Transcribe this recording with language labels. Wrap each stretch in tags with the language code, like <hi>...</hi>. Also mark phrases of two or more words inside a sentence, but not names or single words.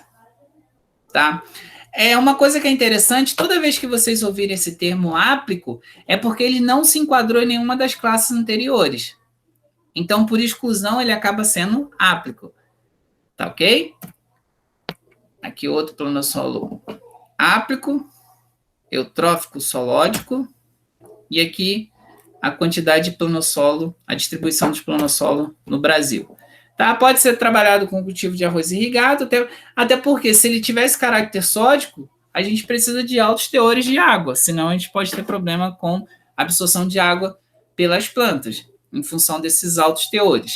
<pt>Tá? É uma coisa que é interessante, toda vez que vocês ouvirem esse termo áplico, é porque ele não se enquadrou em nenhuma das classes anteriores. Então, por exclusão, ele acaba sendo áplico. Tá ok? Aqui outro planossolo áplico, eutrófico solódico, e aqui a quantidade de planossolo, a distribuição de planossolo no Brasil. Tá? Pode ser trabalhado com cultivo de arroz irrigado, até porque se ele tivesse caráter sódico, a gente precisa de altos teores de água, senão a gente pode ter problema com absorção de água pelas plantas, em função desses altos teores.</pt>